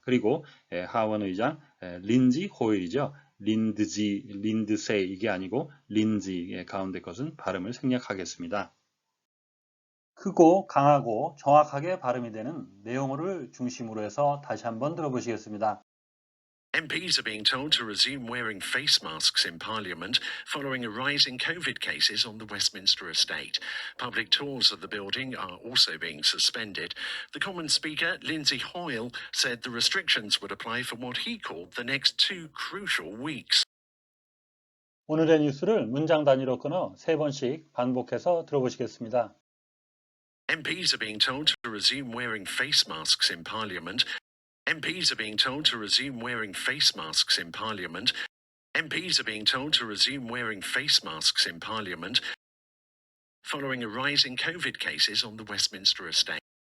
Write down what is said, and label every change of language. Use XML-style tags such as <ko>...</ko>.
<ko>그리고 하원 의장 린지 호일이죠. 린드세이 이게 아니고 린지 가운데 것은 발음을 생략하겠습니다. 크고 강하고 정확하게 발음이 되는 내용어를 중심으로 해서 다시 한번 들어보시겠습니다.</ko> <en>MPs are being told to resume wearing face masks in Parliament following a rise in COVID cases on the Westminster estate. Public tours of the building are also being suspended. The Commons Speaker, Lindsay Hoyle, said the restrictions would apply for what he called the next 2 crucial weeks.</en> <ko>오늘의 뉴스를 문장 단위로 끊어 3번씩 반복해서 들어보시겠습니다.</ko> <en>MPs are being told to resume wearing face masks in Parliament. MPs are being told to resume wearing face masks in Parliament. MPs are being told to resume wearing face masks in Parliament following a rise in COVID cases on the Westminster estate.</en>